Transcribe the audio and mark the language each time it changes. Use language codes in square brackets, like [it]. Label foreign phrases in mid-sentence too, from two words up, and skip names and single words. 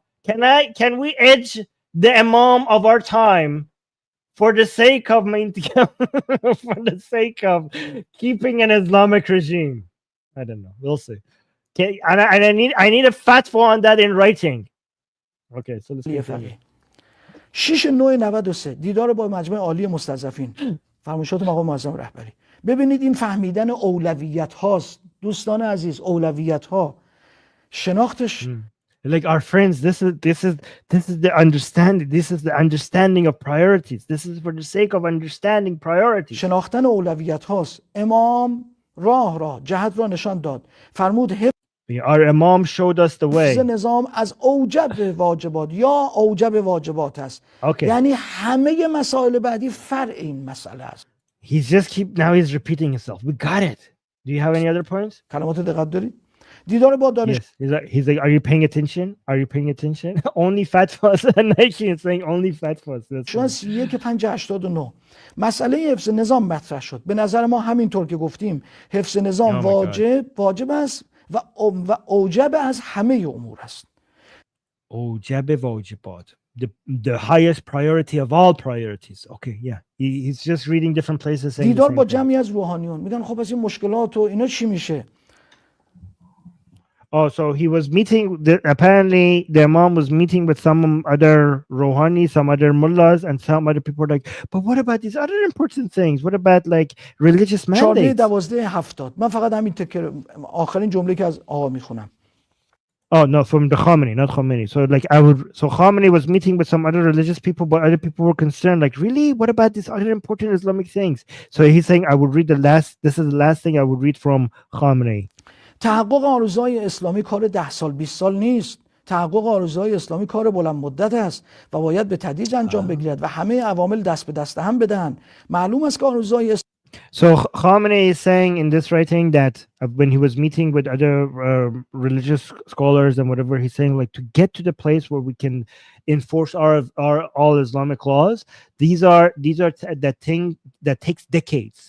[en] Can we edge the Imam of our time for the sake of for the sake of keeping an Islamic regime? I don't know. We'll see. Okay, and I need a fatwa on that in writing. Okay, so let's continue. [fa] 6/9/93 دیدار با مجمع عالی مستضعفین، فرمایشات مقام معظم رهبری. ببینید این فهمیدن اولویت هاست دوستان عزیز، اولویت ها شناختش. [en] Like our friends, this is the understanding. This is the understanding of priorities. This is for the sake of understanding priorities. [fa] شناختن اولویت هاست. امام راه جهت را نشان داد. فرمود [en] Our Imam showed us the way. [fa] نظام از اوجب واجبات یا اوجب واجبات است. [en] Okay. [fa] یعنی همه مسائل بعدی فرع این مسئله است. [en] He's repeating himself. We got it. Do you have any other points? [fa] کلمات دقت دارید؟ دیدار با دانش. [en] Yes. He's like, are you paying attention? Are you paying attention? Only fatwas. And Nike is saying only fatwas. [fa] شما 31/5/89 مسئله حفظ نظام مطرح شد. به نظر ما همینطور که گفتیم حفظ نظام واجب است و اوجب از همه امور است. اوجب واجبات. [en] The highest priority of all priorities. Okay, yeah. He's just reading different places. [fa] دیدار با جمعی از روحانیون. میگن خب از این مشکلات و اینا چی میشه؟ [en] Oh, so he was meeting. Apparently, the Imam was meeting with some other Rouhani, some other mullahs, and some other people were like, but what about these other important things? What about like religious mandates? [fa] 14/12/70 من فقط همین تکر آخرین جمله که از آقا میخونم. [en] Oh no, from the Khomeini, not Khomeini. So like so Khomeini was meeting with some other religious people, but other people were concerned. Like, really, what about these other important Islamic things? So he's saying, I would read this is the last thing I would read from Khomeini. [fa] تحقق آرزوهای اسلامی کار 10 سال 20 سال نیست. تحقق آرزوهای اسلامی کار بلند مدت است و باید به تدریج انجام بگیرد و همه عوامل دست به دست هم بدن. معلوم است که آرزوهای [en] So Khamenei is saying in this writing that when he was meeting with other religious scholars and whatever, he's saying like to get to the place where we can enforce our all Islamic laws. These are that thing that takes decades.